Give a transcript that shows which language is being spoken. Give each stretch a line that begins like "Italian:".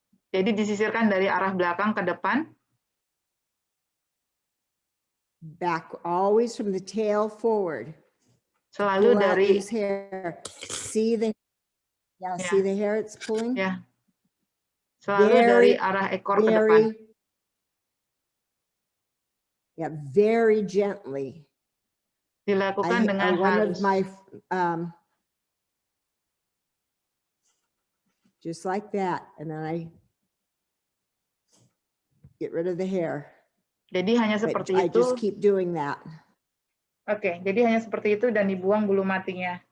Indonesian: Jadi disisirkan dari arah belakang ke depan.
English: Back, always from the tail forward.
Indonesian: Selalu dari
English: hair. See the see the hair it's pulling? Yeah.
Indonesian: Selalu dari arah ekor ke depan.
English: Yeah, very gently.
Indonesian: Dilakukan dengan halus.
English: Just like that, and then I get rid of the hair.
Indonesian: Jadi hanya seperti
English: I
Indonesian: itu.
English: just keep doing that.
Indonesian: Oke, jadi hanya seperti itu dan dibuang bulu matinya.